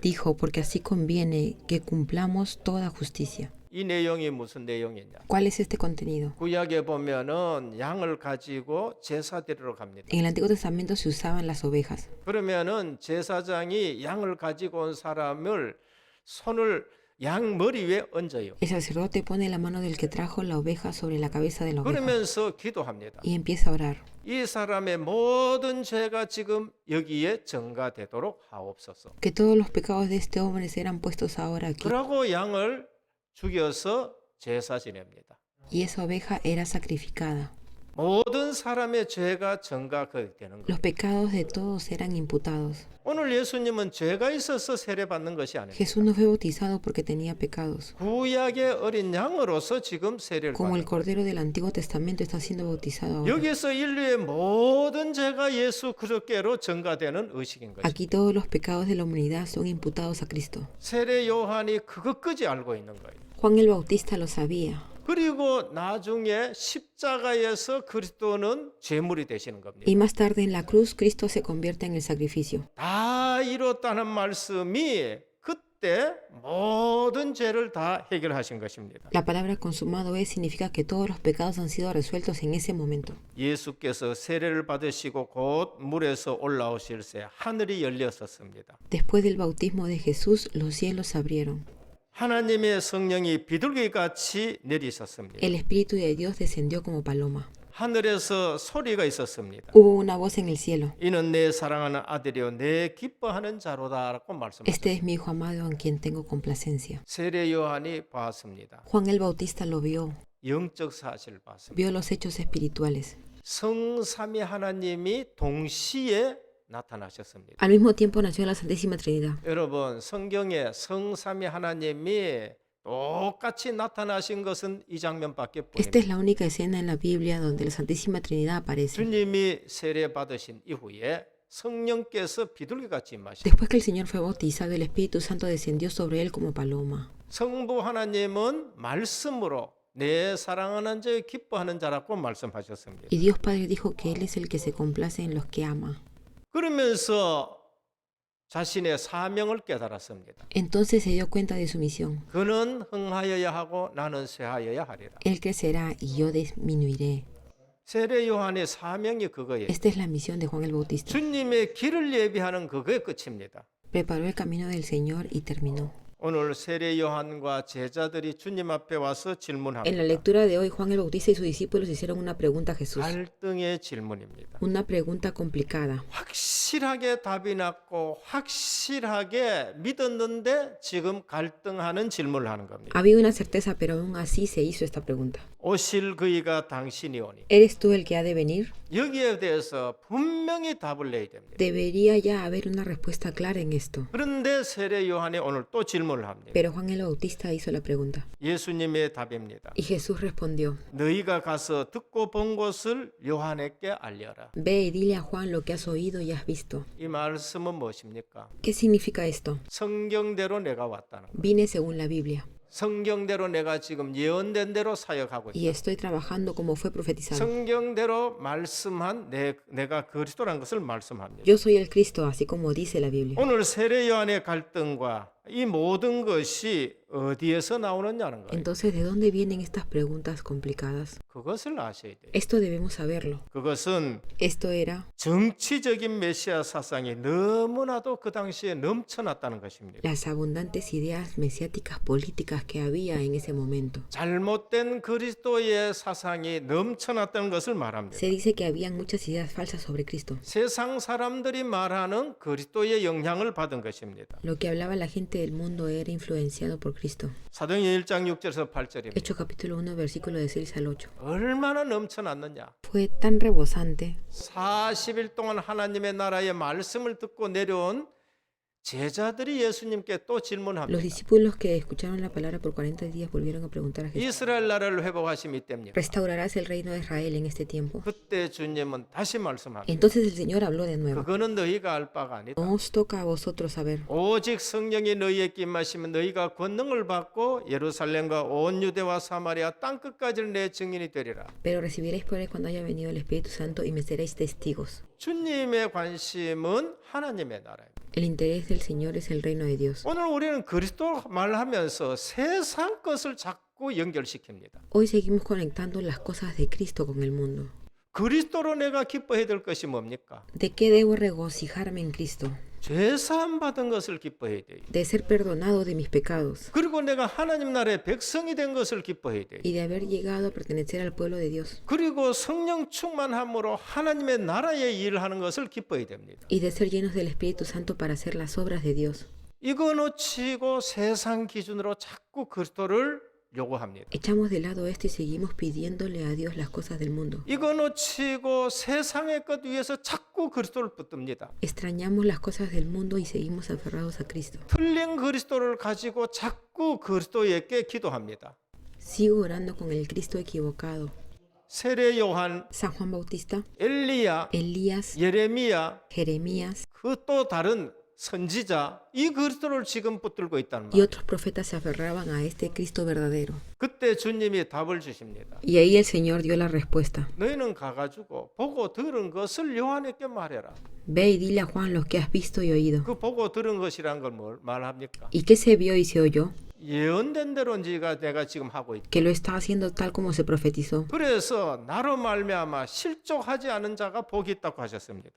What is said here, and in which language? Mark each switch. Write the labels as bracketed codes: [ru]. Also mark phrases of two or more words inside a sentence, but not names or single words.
[es] Dijo, porque así conviene que cumplamos toda justicia. [ko] 이 내용이 무슨 내용이냐? [es] ¿Cuál es este contenido? [ko] 구약에 보면은 양을 가지고 제사 드리러 갑니다. [es] En el Antiguo Testamento se usaban las ovejas. [ko] 그러면은 제사장이 양을 가지고 온 사람을 손을 양 머리 위에 얹어요. [es] El sacerdote pone la mano del que trajo la oveja sobre la cabeza de la oveja [ko] 그러면서 기도합니다. [es] y empieza a orar. [ko] 이 사람의 모든 죄가 지금 여기에 전가되도록 하옵소서. [es] Que todos los pecados de este hombre serán puestos ahora aquí. [ko] 그러고 양을 죽여서 제사 지냅니다. [es] Y esa oveja era sacrificada. [ko] 모든 사람의 죄가 전가되는 거예요. [es] Los pecados de todos eran imputados. [ko] 오늘 예수님은 죄가 있어서 세례 받는 것이 아닙니다. [es] Jesús no fue bautizado porque tenía pecados. [ko] 구약의 어린 양으로서 지금 세례를 [es] Como el [ko] 받는 거예요. [es] Cordero del Antiguo Testamento está siendo bautizado ahora. [ko] 여기서 인류의 모든 죄가 예수 그리스도께로 전가되는 의식인 거죠. [es] Aquí todos los pecados de la humanidad son imputados a Cristo. [ko] 세례 요한이 그것까지 알고 있는 거예요. [es] Juan el Bautista lo sabía. [ko] 그리고 나중에 십자가에서 그리스도는 제물이 되시는 겁니다. [es] Y más tarde en la cruz, Cristo se convierte en el sacrificio. [ko] 다 이뤘다는 말씀이 그때 모든 죄를 다 해결하신 것입니다. [es] La palabra consumado es significa que todos los pecados han sido resueltos en ese momento. [ko] 예수께서 세례를 받으시고 곧 물에서 올라오실새 하늘이 열렸었습니다. [es] Después del bautismo de Jesús, los cielos se abrieron. [ko] 하나님의 성령이 비둘기같이 내리셨습니다. [es] El Espíritu de Dios descendió como paloma. [ko] 하늘에서 소리가 있었습니다. [es] Hubo una voz en el cielo. [ko] 이는 내 사랑하는 아들이요 내 기뻐하는 자로다라고 [es] Este [ko] 말씀하셨습니다. [es] es mi hijo amado en quien tengo complacencia. [ko] 세례 요한이 봤습니다. [es] Juan el Bautista lo vio, [ko] 영적 사실을 봤습니다. [es] vio los hechos espirituales. [ko] 성삼위 하나님이 동시에 나타나셨습니다. [es] Al mismo tiempo nació la Santísima Trinidad. [ko] 여러분 성경에 성삼위 하나님이 똑같이 나타나신 것은 이 장면밖에 [es] Esta [ko] 보입니다. [es] es la única escena en la Biblia donde la Santísima Trinidad aparece. [ko] 주님이 세례 받으신 이후에 성령께서 비둘기같이 임하셨습니다. [es] Después que el Señor fue bautizado, el Espíritu Santo descendió sobre él como paloma. [ko] 성부 하나님은 말씀으로 내 사랑하는 자 기뻐하는 자라고 말씀하셨습니다. [es] Y Dios Padre dijo que Él es el que se complace en los que ama. [ko] 그러면서 자신의 사명을 깨달았습니다. [es] Entonces se dio cuenta de su misión. [ko] 그는 흥하여야 하고 나는 쇠하여야 하리라. [es] Él crecerá y yo disminuiré. [ko] 세례 요한의 사명이 그거예요. [es] Esta es la misión de Juan el Bautista. [ko] 주님의 길을 예비하는 그거의 끝입니다. [es] Preparó el camino del Señor y terminó. [ko] 오늘 세례 요한과 제자들이 주님 앞에 와서 [es] En la [ko] 질문합니다. [es] lectura de hoy, Juan el Bautista y sus discípulos hicieron una pregunta a Jesús. [ko] 갈등의 질문입니다. [es] Una pregunta complicada. [ko] 확실하게 답이 났고 확실하게 믿었는데 지금 갈등하는 질문을 하는 겁니다. [es] Había una certeza, pero aún así se hizo esta pregunta. [ko] 오실 그이가 당신이 오니. [es] ¿Eres tú el que ha de venir? [ko] 여기에 대해서 분명히 답을 내야 됩니다. [es] Debería ya haber una respuesta clara en esto. [ko] 그런데 세례 요한이 오늘 또 질문을 합니다. [es] Pero Juan el Bautista hizo la pregunta. [ko] 예수님의 답입니다. [es] Y Jesús respondió, [ko] 너희가 가서 듣고 본 것을 요한에게 알려라. [es] ve y dile a Juan lo que has oído y has visto. [ko] 이 말씀은 무엇입니까? [es] ¿Qué significa esto? [ko] 성경대로 내가 왔다는 거. [es] Vine según la Biblia [ko] 성경대로 내가 지금 예언된 대로 사역하고 [es] y [ko] 있다. [es] estoy trabajando como fue profetizado. [ko] 성경대로 말씀한 내가 그리스도라는 것을 말씀합니다. [es] Yo soy el Cristo, así como dice la Biblia. [ko] 오늘 세례 요한의 갈등과 이 모든 것이 어디에서 나오느냐는 거예요. [es] Entonces, ¿de dónde vienen estas preguntas complicadas? [ko] 그것을 아셔야 돼요. [es] Esto debemos saberlo. [ko] 그것은 [es] Esto era [ko] 정치적인 메시아 사상이 너무나도 그 당시에 넘쳐났다는 것입니다. [es] las abundantes ideas mesiáticas políticas que había en ese momento. [ko] 잘못된 그리스도의 사상이 넘쳐났다는 것을 말합니다. [es] Se dice que habían muchas ideas falsas sobre Cristo. [ko] 세상 사람들이 말하는 그리스도의 영향을 받은 것입니다. [es] Lo que hablaba la gente del mundo era influenciado por Cristo. [ko] 사도행전 1장 6절에서 8절입니다. [es] Hechos capítulo 1, versículo de 6 al 8. [ko] 얼마나 넘쳐났느냐. [es] Fue tan rebosante [ko] 40일 동안 하나님의 나라의 말씀을 듣고 내려온 제자들이 예수님께 또 [es] Los [ko] 질문합니다. [es] discípulos que escucharon la palabra por 40 días volvieron a preguntar a Jesús, [ko] 이스라엘 나라를 회복하심이 때입니까? [es] ¿restaurarás el reino de Israel en este tiempo? [ko] 그때 주님은 다시 말씀합니다. [es] Entonces el Señor habló de nuevo. [ko] 그거는 너희가 알 바가 아니다. [es] No os toca a vosotros saber, [ko] 오직 성령이 너희에게 임하시면 너희가 권능을 받고 예루살렘과 온 유대와 사마리아 땅끝까지는 내 증인이 되리라. [es] pero recibiréis poder cuando haya venido el Espíritu Santo y me seréis testigos. [ko] 주님의 관심은 하나님의 나라입니다. [es] El interés del Señor es el reino de Dios. [ko] 오늘 우리는 그리스도 말하면서 세상 것을 자꾸 연결시킵니다. [es] Hoy seguimos conectando las cosas de Cristo con el mundo. [ko] 그리스도로 내가 기뻐해야 될 것이 뭡니까? [es] ¿De qué debo regocijarme en Cristo? [ko] 죄사함 받은 것을 기뻐해야 돼요. [es] De ser perdonado de mis pecados [ko] 그리고 내가 하나님 나라의 백성이 된 것을 기뻐해야 돼요. [es] y de haber llegado a pertenecer al pueblo de Dios [ko] 그리고 성령 충만함으로 하나님의 나라의 일을 하는 것을 기뻐해야 됩니다. [es] y de ser llenos del Espíritu Santo para hacer las obras de Dios. [ko] 이거 놓치고 세상 기준으로 자꾸 그리스도를 요구합니다. [es] Echamos de lado esto y seguimos pidiéndole a Dios las cosas del mundo. [ko] 이거 놓치고 세상의 것 위해서 자꾸 그리스도를 붙듭니다. [es] Extrañamos las cosas del mundo y seguimos aferrados a Cristo. [ko] 틀린 그리스도를 가지고 자꾸 그리스도에게 기도합니다. [es] Sigo orando con el Cristo equivocado. [ko] 세례 요한, [es] San Juan Bautista, [ko] 엘리야, [es] Elías, [ko] 예레미야, [es] Jeremías [ko] 그 또 다른 선지자 이 그리스도를 지금 붙들고 있다는 [es] y [ko] 말. [es] otros profetas se aferraban a este Cristo verdadero. [ko] 그때 주님이 답을 주십니다. [es] Y ahí el Señor dio la respuesta. [ko] 너희는 가가지고 보고 들은 것을 요한에게 말해라. [es] Ve y dile a Juan lo que has visto y oído. [ko] 그 보고 들은 것이란 걸 뭘 말합니까? [es] ¿Y qué se vio y se oyó? [ko] 예언된 대로 내가 지금 하고 있다. [es] Que lo está haciendo tal como se profetizó. [ko] 그래서 나로 말미암아 실족하지 않은 자가 복이 있다고 하셨습니다.